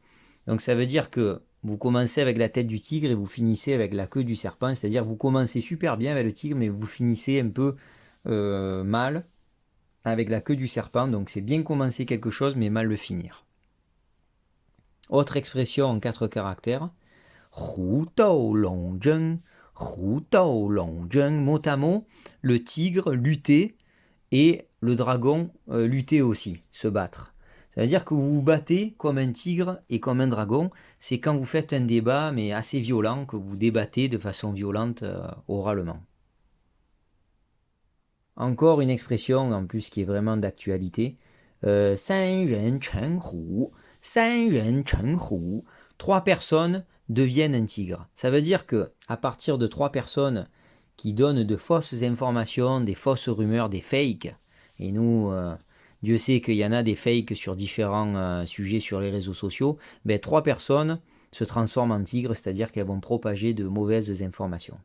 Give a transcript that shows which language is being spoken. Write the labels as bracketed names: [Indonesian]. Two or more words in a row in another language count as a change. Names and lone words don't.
[French] Donc ça veut dire que vous commencez avec la tête du tigre et vous finissez avec la queue du serpent. C'est-à-dire vous commencez super bien avec le tigre, mais vous finissez un peu mal avec la queue du serpent. Donc c'est bien commencer quelque chose, mais mal le finir. Autre expression en 4 caractères. [Chinese] 虎斗龙争。虎斗龙争. [French] Mot à mot, le tigre, lutter, et le dragon, lutter aussi, se battre. Ça veut dire que vous vous battez comme un tigre et comme un dragon. C'est quand vous faites un débat, mais assez violent, que vous débattez de façon violente, oralement. Encore une expression, en plus, qui est vraiment d'actualité. [Chinese] 三人成虎。三人成虎. [French] 3 personnes deviennent un tigre. Ça veut dire que à partir de 3 personnes qui donnent de fausses informations, des fausses rumeurs, des fakes, et nous, Dieu sait qu'il y en a des fakes sur différents sujets sur les réseaux sociaux, 3 personnes se transforment en tigres, c'est-à-dire qu'elles vont propager de mauvaises informations.